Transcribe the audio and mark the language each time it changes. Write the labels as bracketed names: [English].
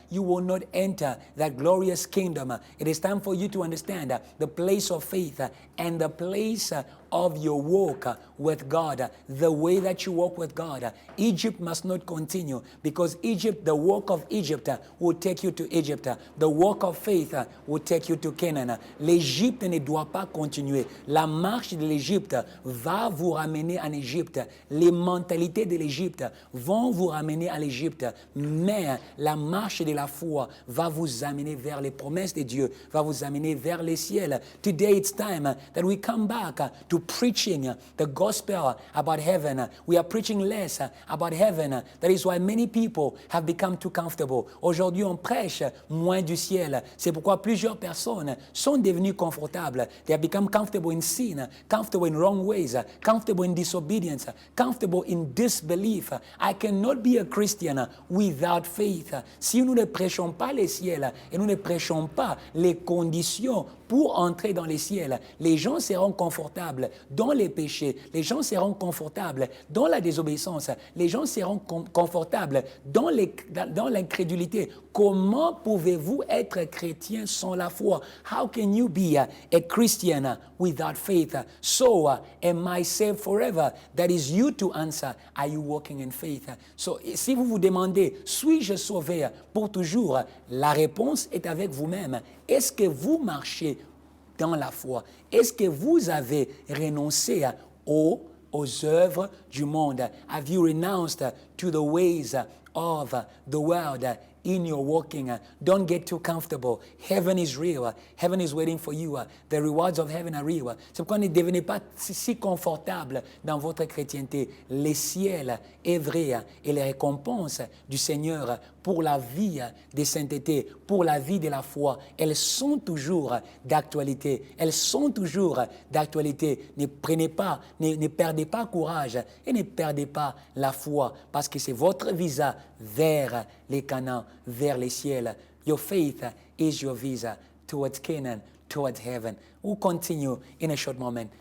[English] You will not enter that glorious kingdom. It is time for you to understand the place of faith and the place of your walk with God, the way that you walk with God. Egypt must not continue continue because Egypt, the work of Egypt will take you to Egypt. The work of faith will take you to Canaan. [French] L'Égypte ne doit pas continuer. La marche de l'Égypte va vous ramener en Égypte. Les mentalités de l'Égypte vont vous ramener à l'Égypte. Mais la marche de la foi va vous amener vers les promesses de Dieu, va vous amener vers les ciels. [English] Today it's time that we come back to preaching the gospel about heaven. We are preaching less about heaven. That is why many people have become too comfortable. [French] Aujourd'hui, on prêche moins du ciel. C'est pourquoi plusieurs personnes sont devenues confortables. [English] They have become comfortable in sin, comfortable in wrong ways, comfortable in disobedience, comfortable in disbelief. I cannot be a Christian without faith. [French] Si nous ne prêchons pas les ciels et nous ne prêchons pas les conditions pour entrer dans les ciels, les gens seront confortables dans les péchés, les gens seront confortables dans la désobéissance, les gens seront confortables dans l'incrédulité. Comment pouvez-vous être chrétien sans la foi? [English] How can you be a Christian without faith? So, am I saved forever? That is you to answer. Are you walking in faith? [French] So, si vous vous demandez, suis-je sauvé pour toujours? La réponse est avec vous-même. Est-ce que vous marchez dans la foi? Est-ce que vous avez renoncé aux œuvres du monde? [English] Have you renounced to the ways of the world in your walking? Don't get too comfortable. Heaven is real. Heaven is waiting for you. The rewards of heaven are real. [French] C'est pourquoi ne devenez pas si confortable dans votre chrétienté. Les ciels est vrai et les récompenses du Seigneur pour la vie de sainteté, pour la vie de la foi, elles sont toujours d'actualité. Elles sont toujours d'actualité. Ne perdez pas courage et ne perdez pas la foi parce que c'est votre visa vers les Canaan, vers les ciels. [English] Your faith is your visa towards Canaan, towards heaven. We'll continue in a short moment.